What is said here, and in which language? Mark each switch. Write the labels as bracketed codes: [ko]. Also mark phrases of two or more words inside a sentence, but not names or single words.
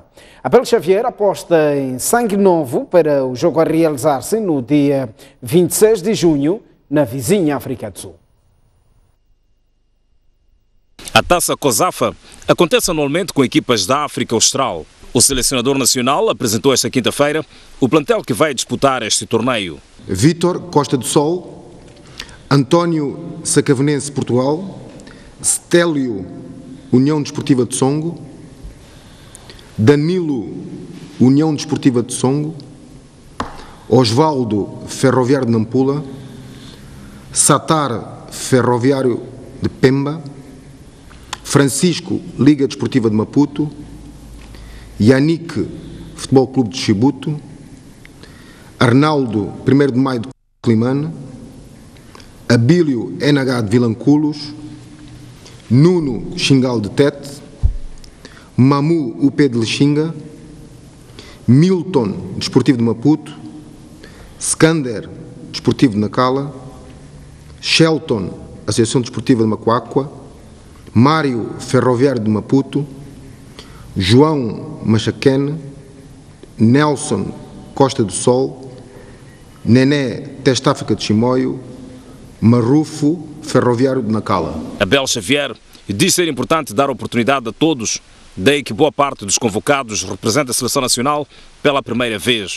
[pt] Abel Xavier aposta em sangue novo para o jogo a realizar-se no dia 26 de junho na vizinha África do Sul. A Taça COSAFA acontece anualmente com equipas da África Austral. O selecionador nacional apresentou esta quinta-feira o plantel que vai disputar este torneio. Vítor Costa do Sol, António Sacavenense Portugal, Stélio União Desportiva de Songo, Danilo União Desportiva de Songo, Osvaldo Ferroviário de Nampula, Satar Ferroviário de Pemba, Francisco Liga Desportiva de Maputo, Yannick Futebol Clube de Chibuto, Arnaldo 1º de Maio de Climane, Abílio NH de Vilanculos, Nuno Xingal de Tete, Mamu UP de Lixinga, Milton Desportivo de Maputo, Skander Desportivo de Nacala, Shelton Associação Desportiva de Macuacua, Mário Ferroviário de Maputo, João Machaquene, Nelson Costa do Sol, Nené Teste África de Chimoio, Marrufo Ferroviário de Nacala. Abel Xavier diz ser importante dar oportunidade a todos, daí que boa parte dos convocados representa a Seleção Nacional pela primeira vez.